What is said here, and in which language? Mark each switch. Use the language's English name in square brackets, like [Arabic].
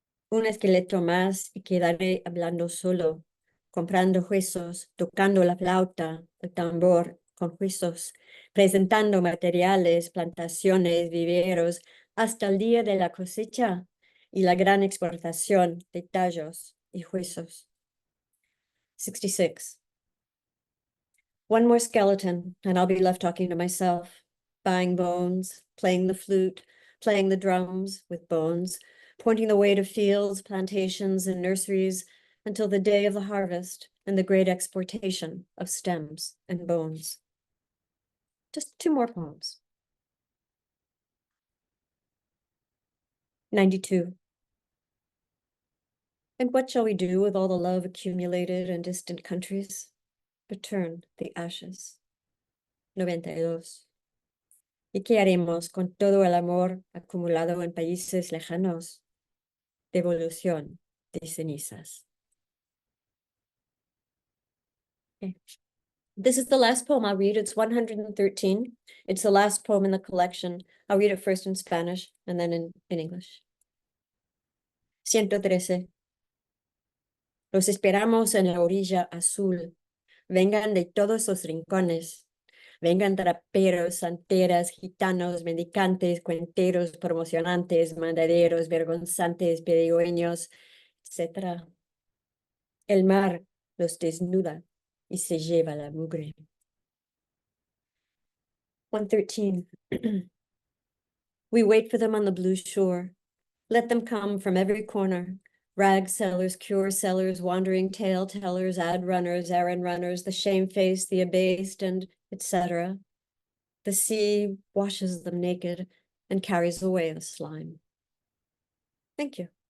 [Spanish] Un esqueleto más y quedaré hablando solo, comprando huesos, tocando la flauta, el tambor con huesos, presentando materiales, plantaciones, viveros, hasta el día de la cosecha y la gran exportación de tallos y huesos. [English] 66. One more skeleton, and I'll be left talking to myself, buying bones, playing the flute, playing the drums with bones, pointing the way to fields, plantations, and nurseries until the day of the harvest and the great exportation of stems and bones. Just 2 more poems. 92. And what shall we do with all the love accumulated in distant countries? Return the ashes. 92. [Spanish] ¿Y qué haremos con todo el amor acumulado en países lejanos? Devolución de cenizas. [English] Okay. This is the last poem I'll read. It's 113. It's the last poem in the collection. I'll read it first in Spanish and then in English. 113. [Spanish] Los esperamos en la orilla azul. Vengan de todos los rincones. Vengan traperos, santeras, gitanos, mendicantes, cuenteros, promocionantes, mandaderos, vergonzantes, pedigüeños, etc. El mar los desnuda y se lleva la mugre. [English] 113. We wait for them on the blue shore. Let them come from every corner. Rag sellers, cure sellers, wandering tale tellers, ad runners, errand runners, the shamefaced, the abased, and etc. The sea washes them naked and carries away the slime. Thank you.